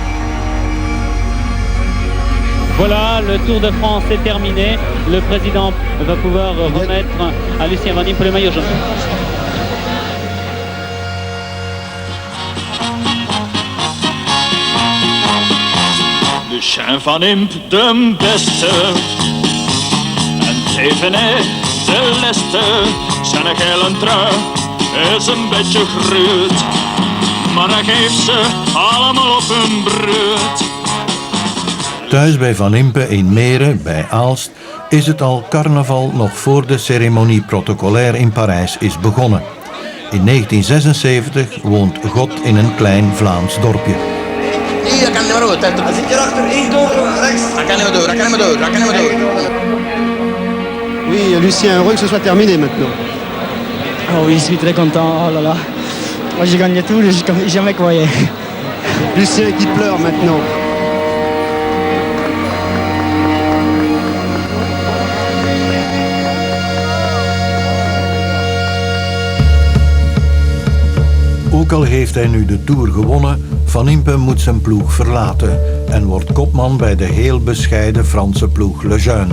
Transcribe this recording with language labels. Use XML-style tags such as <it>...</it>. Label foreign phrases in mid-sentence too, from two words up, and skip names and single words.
<fr>Voilà, le Tour de France est terminé. Le président va pouvoir remettre à Lucien Van Impe le maillot jaune.</fr> <nl>Lucien Van Impe, de beste. En Thévenet, de leste. Zijn gele trui is een beetje gruut. Maar hij geeft ze allemaal op hun bruut. Thuis bij Van Impe in Meren, bij Aalst, is het al carnaval nog voor de</nl> <fr>ceremonie protocolaire</fr> <nl>in Parijs is begonnen. In 1976 woont God in een klein Vlaams dorpje. Hier, kan niet meer door. Hij zit hierachter, één door, rechts. Hij kan niet meer door, hij kan niet meer door, hij kan niet meer door.</nl> <fr>Oui, Lucien, heureux que ce soit terminé maintenant. Oh oui, je suis très content, oh là là. Moi j'ai gagné tout, j'ai jamais croyé. Lucien qui pleure maintenant.</fr> <nl>Ook al heeft hij nu de Tour gewonnen, Van Impe moet zijn ploeg verlaten en wordt kopman bij de heel bescheiden Franse ploeg Lejeune.</nl>